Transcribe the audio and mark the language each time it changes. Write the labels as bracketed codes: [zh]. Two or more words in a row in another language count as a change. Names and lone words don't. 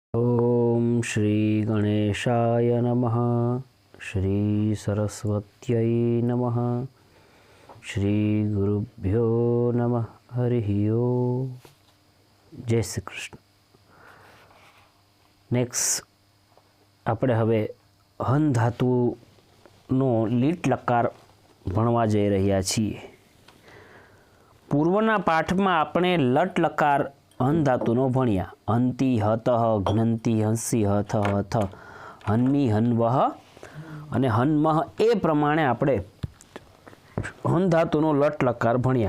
[sa] ओम श्री गणेशाय नमः। श्री सरस्वत्यै नमः। श्री गुरुभ्यो नमः। हरि ओम। जय श्री कृष्ण। [gu] नेक्स्ट આપણે હવે હન ધાતુનો લીટ લકાર ભણવા જઈ રહ્યા છીએ। પૂર્વના પાઠમાં આપણે લટ લકાર હન ધાતુનો ભણ્યા। [sa] अंति हतः घ्नंति हंसी हथ हथ हन्मी हन्वह [gu] અને હન્મહ એ પ્રમાણે આપણે હન ધાતુનો લટ લકાર ભણ્યા।